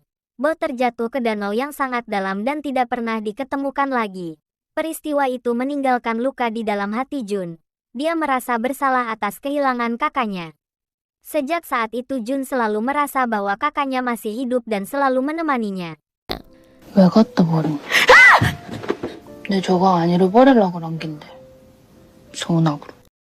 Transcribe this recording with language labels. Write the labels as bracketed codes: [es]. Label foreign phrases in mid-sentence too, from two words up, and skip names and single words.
[id] Bo terjatuh ke danau yang sangat dalam dan tidak pernah diketemukan lagi. Peristiwa itu meninggalkan luka di dalam hati Jun. Dia merasa bersalah atas kehilangan kakaknya. Sejak saat itu Jun selalu merasa bahwa kakaknya masih hidup dan selalu menemaninya. [ko] 왜 갖다 버린 거야? 내 저거 안 잃어버리려고 그런 긴데. 서운하고.